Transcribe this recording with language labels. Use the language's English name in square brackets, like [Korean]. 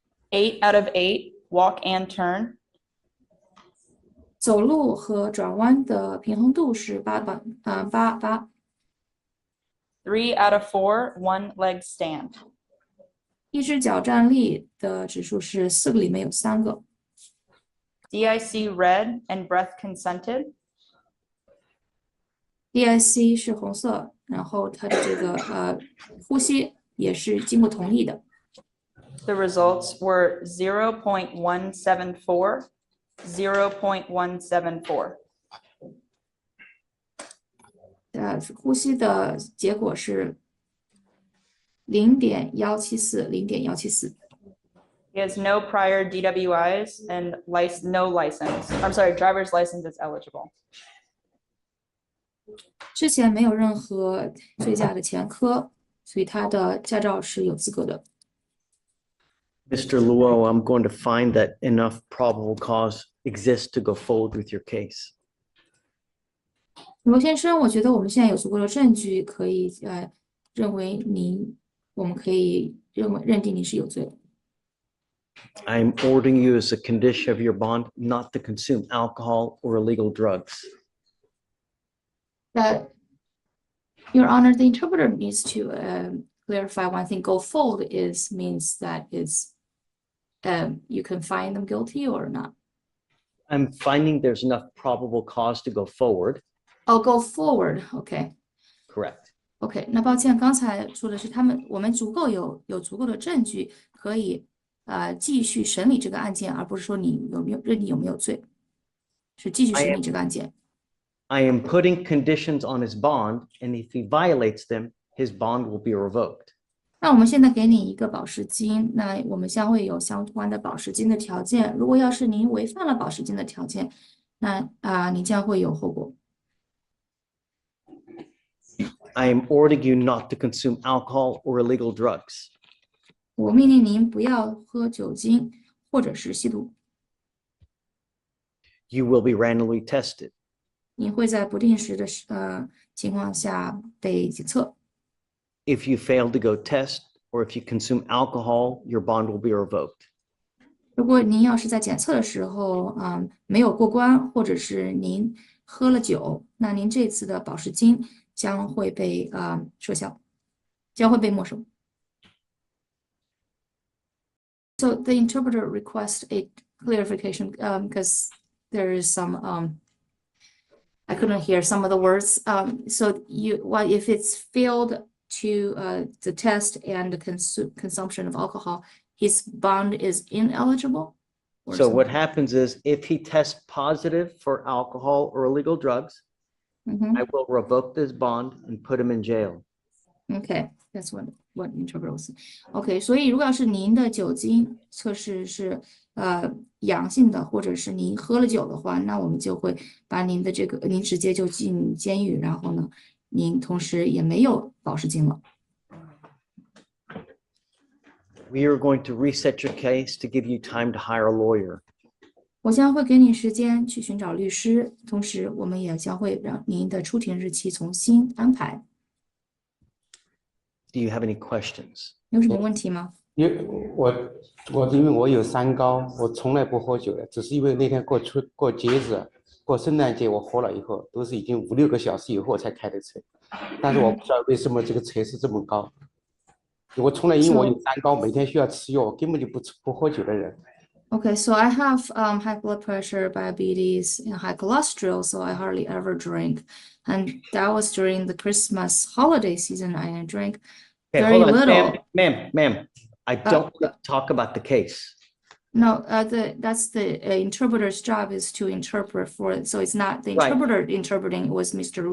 [English] 8 out of 8 walk and turn. [Chinese] 走路和转弯的平衡度是8。 [English] 3 out of 4 one leg stand. [Chinese] 一只脚站立的指数是4个里面有3个。 [English] DIC red and breath consented. [Chinese] DIC 是红色，然后它的这个呼吸也是经过同意的。 [English] The results were 0.174, 0.174. [Chinese] 呼吸的结果是0.174，0.174。 [English] He has no prior DWIs and no license. I'm sorry, driver's license is eligible. [Chinese] 之前没有任何醉驾的前科，所以他的驾照是有资格的。 [English] Mr. Luo, I'm going to find that enough probable cause exists to go forward with your case. [Chinese] 罗先生，我觉得我们现在有足够的证据，可以认为我们可以认定你是有罪的。 [English] I'm ordering you as a condition of your bond not to consume alcohol or illegal drugs. Your Honor, the interpreter needs to clarify one thing. Go forward means that you can find them guilty or not. I'm finding there's enough probable cause to go forward. Oh, go forward. Okay. Correct. [Chinese] OK， 那抱歉，刚才说的是我们有足够的证据可以继续审理这个案件，而不是说你认定有没有罪，是继续审理这个案件。 [English] I am putting conditions on his bond, and if he violates them, his bond will be revoked. [Chinese] 那我们现在给你一个保释金，那我们将会有相关的保释金的条件。如果要是您违反了保释金的条件，那你将会有后果。 [English] I am ordering you not to consume alcohol or illegal drugs. [Chinese] 我命令您不要喝酒精或者是吸毒。 [English] You will be randomly tested. [Chinese] 你会在不定时的情况下被检测。 [English] If you fail to go test or if you consume alcohol, your bond will be revoked. [Chinese] 如果您要是在检测的时候没有过关，或者是您喝了酒，那您这次的保释金将会被撤销，将会被没收。 [English] So the interpreter requests a clarification because there is some I couldn't hear some of the words. So if it's failed to the test and the consumption of alcohol, his bond is ineligible? So what happens is if he tests positive for alcohol or illegal drugs, I will revoke this bond and put him in jail. Okay, that's what interpreter was saying. [Chinese] Okay, 所以如果要是您的酒精测试是阳性的，或者是您喝了酒的话，那我们就会把您的您直接就进监狱，然后呢，您同时也没有保释金了。 [English] We are going to reset your case to give you time to hire a lawyer. [Chinese] 我将会给你时间去寻找律师，同时我们也将会让您的出庭日期重新安排。 [English] Do you have any questions? [Chinese] 有什么问题吗？因为我有三高，我从来不喝酒的，只是因为那天过节日，过圣诞节我喝了以后，都是已经5-6个小时以后才开的车，但是我不知道为什么这个车是这么高。我从来因为我有三高，每天需要吃药，我根本就不喝酒的人。 [English] Okay, so I have high blood pressure, diabetes, and high cholesterol, so I hardly ever drink. And that was during the Christmas holiday season. I drank very little. Ma'am, I don't talk about the case. No, that's the interpreter's job is to interpret for it. So it's not the interpreter interpreting, it was Mr.